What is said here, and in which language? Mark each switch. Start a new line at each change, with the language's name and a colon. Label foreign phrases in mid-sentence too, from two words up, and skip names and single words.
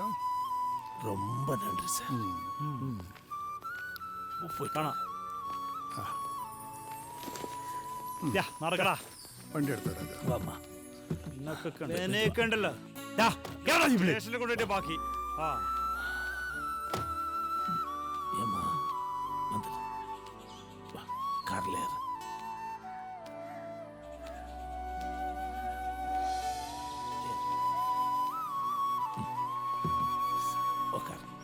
Tamil: ரொம்ப நன்றி சார்.
Malayalam: പോയി കാണാം. നടക്കടാ. വണ്ടി എടുത്തോ. ഉണ്ടല്ലോ സ്റ്റേഷനിൽ കൊണ്ടുപോയിട്ട് ബാക്കി.
Tamil: ஏமா வந்து வா கார்ல ஏறு. உட்கார்.